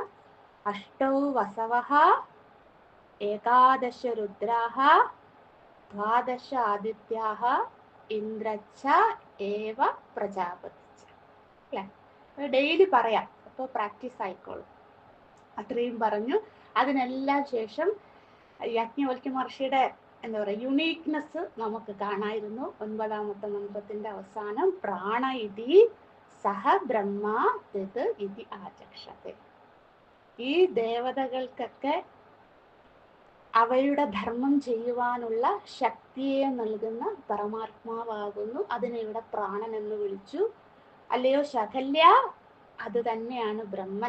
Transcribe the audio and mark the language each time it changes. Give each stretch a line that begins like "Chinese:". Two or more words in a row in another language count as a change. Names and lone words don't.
Sanskrit: അഷ്ടൗ വസവഃ ഏകാദശ രുദ്രാഃ ദ്വാദശ ആദിത്യാഃ ഇന്ദ്രശ്ച ഏവ പ്രജാപതിശ്ച.
Malayalam: അല്ലേ? ഡെയിലി പറയാം, അപ്പോൾ പ്രാക്ടീസ് ആയിക്കോളും. അത്രയും പറഞ്ഞു. അതിനെല്ലാം ശേഷം യാജ്ഞവൽക്യ മഹർഷിയുടെ എന്താ പറയുക യുണീക്നെസ് നമുക്ക് കാണായിരുന്നു. 9ാമത്തെ മന്ത്രത്തിന്റെ അവസാനം
Sanskrit: പ്രാണ ഇതി സഹ ബ്രഹ്മ തത് ഇതി ആചക്ഷത്തെ.
Malayalam: ഈ ദേവതകൾക്കൊക്കെ അവയുടെ ധർമ്മം ചെയ്യുവാനുള്ള ശക്തിയെ നൽകുന്ന പരമാത്മാവാകുന്നു. അതിനെ ഇവിടെ പ്രാണൻ എന്ന് വിളിച്ചു. അല്ലയോ ശകല്യ, അത് തന്നെയാണ് ബ്രഹ്മൻ.